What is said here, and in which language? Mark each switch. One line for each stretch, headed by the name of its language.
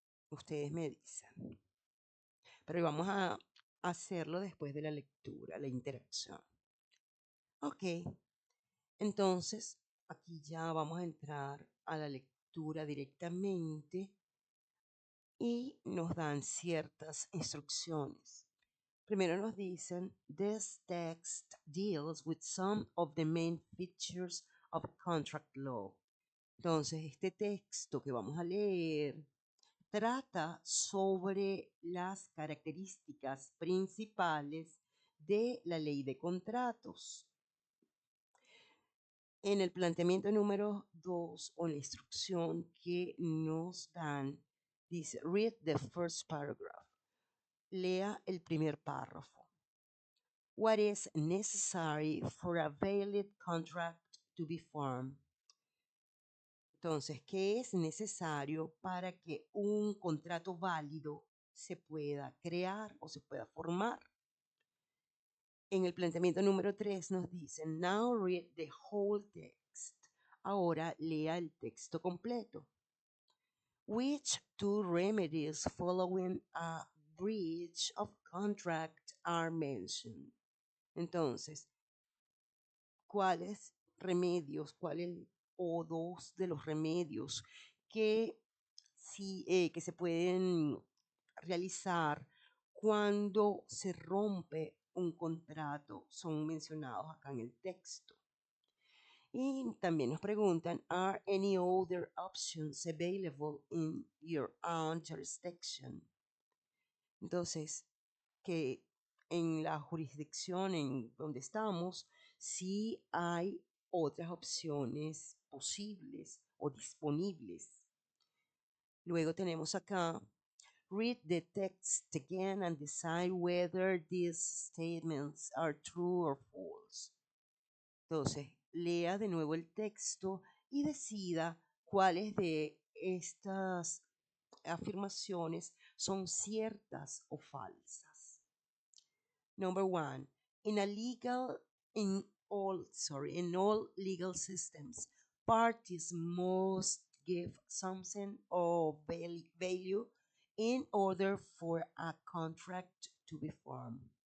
Spanish: Ustedes me dicen. Pero vamos a hacerlo después de la lectura, la interacción. Ok, entonces aquí ya vamos a entrar a la lectura directamente y nos dan ciertas instrucciones. Primero nos dicen,
English: this text deals with some of the main features of contract law.
Spanish: Entonces, este texto que vamos a leer trata sobre las características principales de la ley de contratos. En el planteamiento número 2 o la instrucción que nos dan, dice,
English: read the first paragraph.
Spanish: Lea el primer párrafo.
English: What is necessary for a valid contract to be formed?
Spanish: Entonces, ¿qué es necesario para que un contrato válido se pueda crear o se pueda formar? En el planteamiento número 3 nos dicen,
English: now read the whole text.
Spanish: Ahora lea el texto completo.
English: Which two remedies following a breach of contract are mentioned?
Spanish: Entonces, ¿cuáles remedios, cuáles o dos de los remedios que, que se pueden realizar cuando se rompe un contrato son mencionados acá en el texto? Y también nos preguntan,
English: ¿are any other options available in your own jurisdiction?
Spanish: Entonces, que en la jurisdicción en donde estamos, sí hay otras opciones posibles o disponibles. Luego tenemos acá,
English: read the text again and decide whether these statements are true or false.
Spanish: Entonces, lea de nuevo el texto y decida cuáles de estas afirmaciones son ciertas o falsas.
English: Number one, in a legal, in all legal systems, parties must give something of value in order for a contract to be formed.